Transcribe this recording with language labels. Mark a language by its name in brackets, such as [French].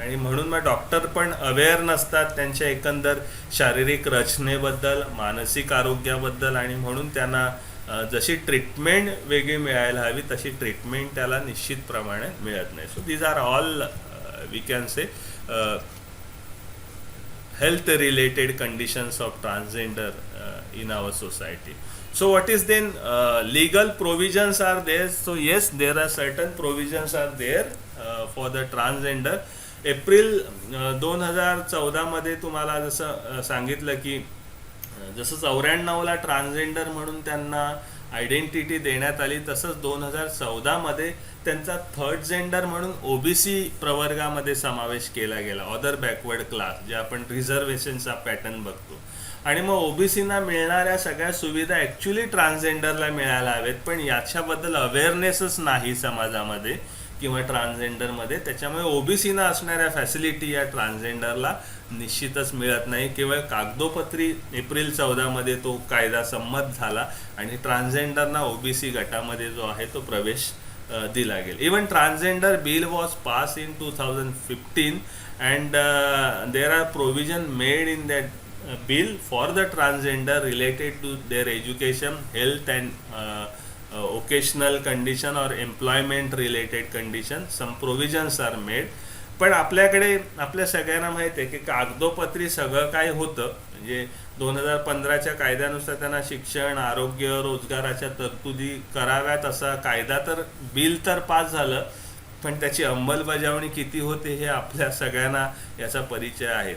[Marathi] आणि म्हणून मग डॉक्टर पण अवेअर नसतात त्यांच्या एकंदर शारीरिक रचनेबद्दल, मानसिक आरोग्याबद्दल, आणि म्हणून त्यांना जशी ट्रीटमेंट वेगळी मिळायला हवी तशी ट्रीटमेंट त्याला निश्चित प्रमाणात मिळत नाही. [English] So these are all we can say health related conditions of transgender in our society. So what is then legal provisions are there? So yes, there are certain provisions are there for the transgender. [Marathi] April 2014 मध्ये तुम्हाला जसं सांगितलं की जसं 94ला transgender म्हणून त्यांना identity देण्यात आली, तसंच 2014 मध्ये त्यांचा थर्ड जेंडर म्हणून ओबीसी प्रवर्गामध्ये समावेश केला गेला, अदर बॅकवर्ड क्लास, जे आपण रिझर्वेशनचा पॅटर्न बघतो. आणि मग ओबीसीना मिळणाऱ्या सगळ्या सुविधा ॲक्च्युली ट्रान्सजेंडरला मिळायला हवेत, पण याच्याबद्दल अवेअरनेसच नाही समाजामध्ये किंवा ट्रान्सजेंडरमध्ये. त्याच्यामुळे ओबीसीना असणाऱ्या फॅसिलिटी या ट्रान्सजेंडरला निश्चितच मिळत नाही. केवळ कागदोपत्री एप्रिल 14 मध्ये तो कायदा संमत झाला आणि ट्रान्सजेंडरना ओबीसी गटामध्ये जो आहे तो प्रवेश दिला गेला. [English] Even transgender bill was pass in 2015 and there are provision made in that bill for the transgender related to their education, health and occasional condition or employment related condition. Some provisions are made. [Marathi] पण आपल्याकडे आपल्या सगळ्यांना माहिती आहे की कागदोपत्री सगळं काय होतं. म्हणजे 2015च्या कायद्यानुसार त्यांना शिक्षण, आरोग्य, रोजगाराच्या तरतुदी कराव्यात असा कायदा तर बिल तर पास झालं, पण त्याची अंमलबजावणी किती होते हे आपल्या सगळ्यांना याचा परिचय आहे.